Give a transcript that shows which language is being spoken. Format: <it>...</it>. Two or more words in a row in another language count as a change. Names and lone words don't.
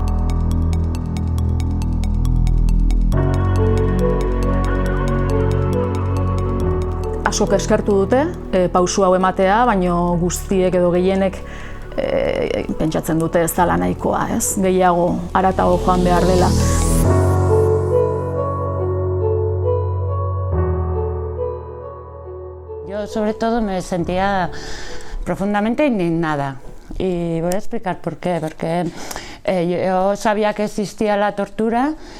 <eu>Askok eskertu dute, pausu hau ematea, baina guztiek edo gehienek pentsatzen dute ez dela nahikoa, gehiago haratago joan behar dela.</eu> <es>Yo sobre todo me sentía profundamente indignada y voy a explicar por qué, porque yo sabía que existía la tortura.</es>